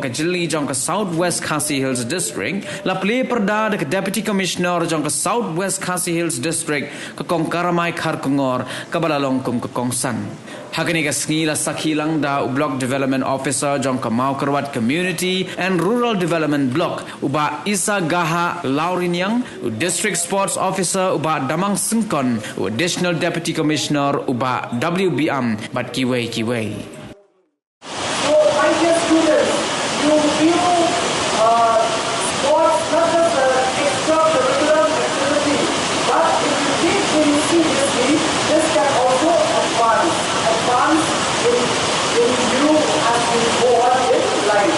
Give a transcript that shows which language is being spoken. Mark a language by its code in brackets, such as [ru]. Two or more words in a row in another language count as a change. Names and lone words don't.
[kha] ka jilli jong ka South West Khasi Hills district la Plie perda de [en] deputy commissioner [kha] jong ka South West Khasi Hills district ka kong karamai khar kongor ka bala longkum ka kongsan Hagani ka sngi la sakhilang da [en] block development officer [kha] jong ka Maukarwat community and rural development block uba Isa Gaha Laurinyang [en] district sports officer [kha] uba Damang Singkon [en] additional deputy commissioner [kha] uba WBM bat kiwei. [en] So my dear students, you feel sports not just an extracurricular activity, but if you take things seriously, this can also advance in you as you go on in life.